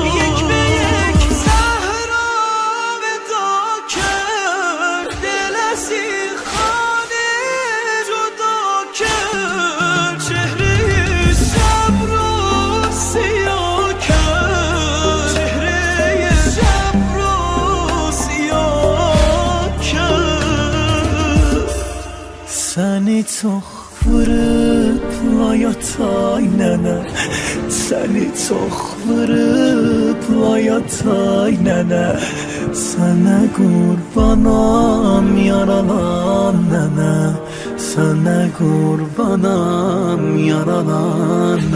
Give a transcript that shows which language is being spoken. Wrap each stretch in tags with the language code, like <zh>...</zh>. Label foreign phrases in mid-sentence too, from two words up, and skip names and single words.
<fa>یک به یک زهرا ودا کرد، دل از این خانه جدا کرد، چهره شب رو سیاه کرد، چهره شب رو سیاه کرد.</fa> <az>Səni çox vurublar yatay nənə, səni çox vurublar yatay nənə, sənə qurbanam yaralan nənə, sənə qurbanam yaralan nənə.</az>